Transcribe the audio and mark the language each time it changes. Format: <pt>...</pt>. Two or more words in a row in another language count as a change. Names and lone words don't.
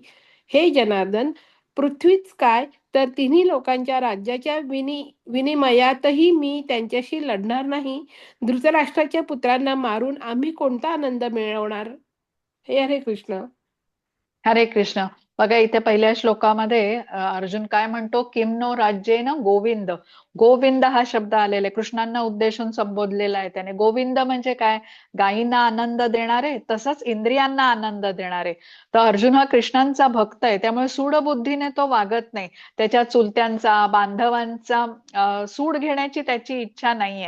<mr>हे जनार्दन, पृथ्वीच काय तर तिन्ही लोकांच्या राज्याच्या विनिमयातही मी त्यांच्याशी लढणार नाही. धृतराष्ट्राच्या पुत्रांना मारून आम्ही कोणता आनंद मिळवणार? हे हरे कृष्ण. हरे कृष्ण. बघा इथे पहिल्या श्लोकामध्ये अर्जुन काय म्हणतो?</mr> <sa>किम नो राज्येन गोविंद.</sa> <mr>गोविंद हा शब्द आलेला आहे, कृष्णांना उद्देशून संबोधलेला आहे त्याने. गोविंद म्हणजे काय? गायींना आनंद देणारे, तसंच इंद्रियांना आनंद देणारे. तर अर्जुन हा कृष्णांचा भक्त आहे, त्यामुळे सूडबुद्धीने तो वागत नाही. त्याच्या चुलत्यांचा, बांधवांचा सूड घेण्याची त्याची इच्छा नाहीये.</mr>